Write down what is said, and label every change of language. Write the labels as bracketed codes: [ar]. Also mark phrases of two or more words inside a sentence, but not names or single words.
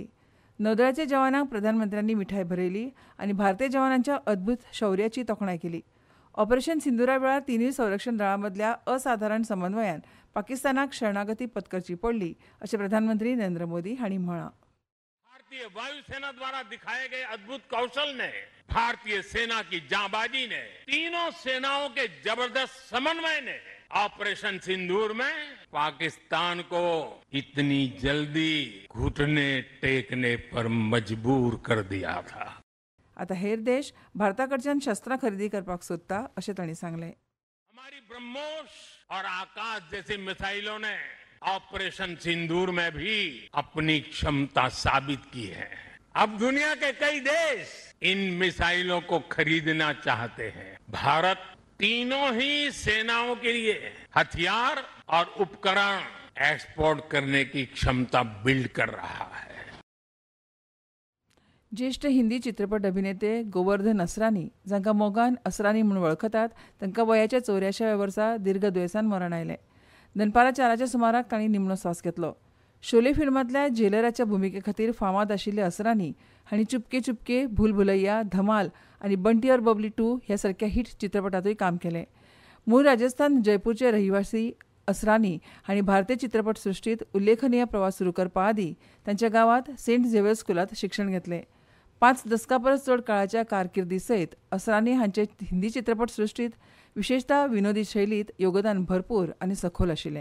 [kok] नौदळाच्या जवानांक प्रधानमंत्र्यांनी मिठाय भरयली आनी भारतीय जवानांच्या अद्भुत शौर्याची तोखणाय केली. ऑपरेशन सिंदुरा वेळार तिनूय संरक्षण दळां मदल्या असाधारण समन्वयान पाकिस्तानाक शरणागती पत्करची पडली अशें प्रधानमंत्री नरेंद्र मोदी हांणी म्हळां. [hi] भारतीय वायुसेना द्वारा दिखाए गए अद्भुत कौशल ने, भारतीय सेना की जांबाजी ने, तीनों सेनाओं के जबरदस्त समन्वय ने ऑपरेशन सिंदूर में पाकिस्तान को इतनी जल्दी घुटने टेकने पर मजबूर कर दिया था. [kok] आता हेर देश भारताकडच्यान शस्त्रां खरेदी करपाक सोदता अशें तांणी सांगलें. [hi] हमारी ब्रह्मोस और आकाश जैसी मिसाइलों ने ऑपरेशन सिंदूर में भी अपनी क्षमता साबित की है. अब दुनिया के कई देश इन मिसाइलों को खरीदना चाहते हैं. भारत तीनों ही सेनाओं के लिए हथियार और उपकरण एक्सपोर्ट करने की क्षमता बिल्ड कर रहा है. [kok] ज्येष्ठ हिंदी चित्रपट अभिनेते गोवर्धन असरानी, जांकां मोगान असरानी म्हूण वळखतात, तांकां वयाच्या 84व्या वर्सा दीर्घ दुयेंसान मरण आयलें. दनपारां 4च्या सुमाराक तांणी निमणो स्वास घेतलो. शोले फिल्मांतल्या जेलराच्या भुमिके खातीर फामाद आशिल्ले असरानी हांणी चुपके चुपके, भूल भुलैया, धमाल आनी बंटी और बबली 2 ह्या सारक्या हिट चित्रपटांतूय काम केलें. मूळ राजस्थान जयपूरचे रहिवासी असरानी हांणी भारतीय चित्रपट सृश्टींत उल्लेखनीय प्रवास सुरू करपा आदीं तांच्या गांवांत सेंट झेवियर स्कुलांत शिक्षण घेतलें. 5 दशकां परस चड काळाच्या कारकिर्दी सयत असरानी हांचें हिंदी चित्रपट सृश्टींत विशेषता विनोदी शैलींत योगदान भरपूर आनी सखोल आशिल्लें.